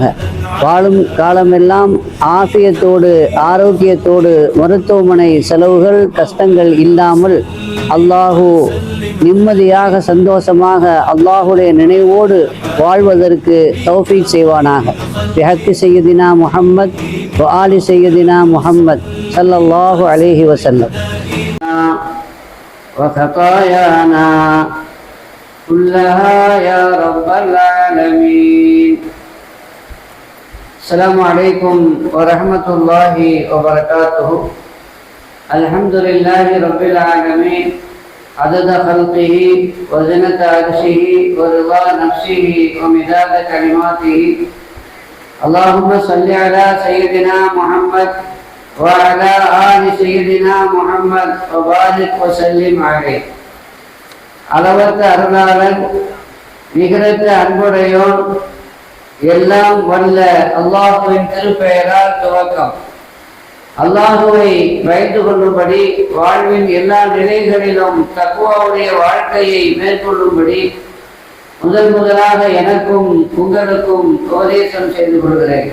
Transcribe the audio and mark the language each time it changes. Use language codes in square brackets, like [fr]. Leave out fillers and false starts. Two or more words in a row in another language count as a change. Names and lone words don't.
[ta] வாழும் காலமெல்லாம் ஆஃபியத்தோடு ஆரோக்கியத்தோடு மருத்துவமனை செலவுகள் கஷ்டங்கள் இல்லாமல் அல்லாஹு நிம்மதியாக சந்தோஷமாக அல்லாஹுடைய நினைவோடு வாழ்வதற்கு தௌஃபீக் செய்வானாக. [ar] بحق سيدنا محمد وآل سيدنا محمد صلى الله عليه وسلم. وخطايانا كلها يا رب العالمين. السلام عليكم ورحمة الله وبركاته. الحمد لله رب العالمين عدد خلقه وزنة عرشه ورضا نفسه ومداد كلماته. اللهم صل على سيدنا محمد وعلى آل سيدنا محمد وبارك وسلم عليه. [ta] அளவற்ற அருளாளன், நிகரற்ற அன்புடையோன், எல்லாம் வல்ல அல்லாஹுவின் திருப்பெயரால் துவக்கம். அல்லாஹுவை பயந்து கொள்ளும்படி, வாழ்வின் எல்லா நிலைகளிலும் தக்வாவுடைய வாழ்க்கையை மேற்கொள்ளும்படி முதலாக எனக்கும் உங்களுக்கும் உபதேசம் செய்து கொள்கிறேன்.